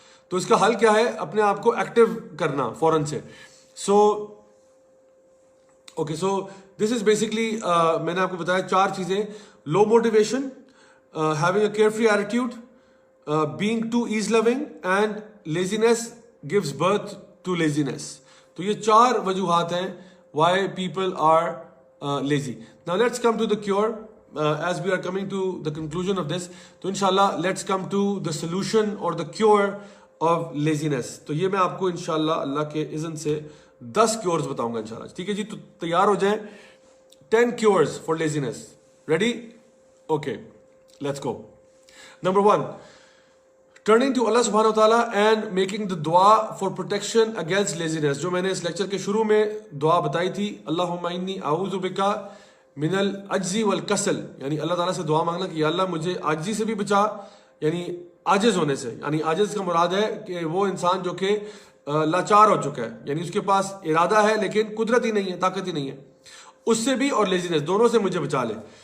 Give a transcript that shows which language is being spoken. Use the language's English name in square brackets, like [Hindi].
[Urdu] تو اس کا حل کیا ہے, اپنے آپ کو ایکٹیو کرنا فوراً سے. [English] so okay, so this is basically [Urdu] میں نے آپ کو بتایا 4 چیزیں, low motivation, having a care free attitude, [English] being too ease loving, and laziness gives birth to laziness. [Urdu] تو یہ 4 وجوہات ہیں [English] why people are lazy. Now let's come to the cure as we are coming to the conclusion of this. تو انشاءاللہ let's come to the solution or the cure of laziness. [Urdu] تو یہ میں آپ کو انشاءاللہ اللہ کے اذن سے 10 cures بتاؤں گا انشاءاللہ. ٹھیک ہے جی, تو تیار ہو جائیں. [English] 10 cures for laziness. Ready? Okay, let's go. Number 1, turning to Allah subhanahu wa ta'ala and making the dua for protection against laziness. [Urdu] جو میں نے اس لیکچر کے شروع میں دعا بتائی تھی, [Arabic] اللہم انی اعوذ بکا من العجز والکسل, [Urdu] یعنی اللہ تعالیٰ سے دعا مانگنا کہ یا اللہ مجھے عاجزی سے بھی بچا, یعنی عاجز ہونے سے. یعنی عاجز کا مراد ہے کہ وہ انسان جو کہ لاچار ہو چکا ہے, یعنی اس کے پاس ارادہ ہے لیکن قدرت ہی نہیں ہے, طاقت ہی نہیں ہے, اس سے بھی, اور لیزینس, دونوں سے مجھے بچا لے.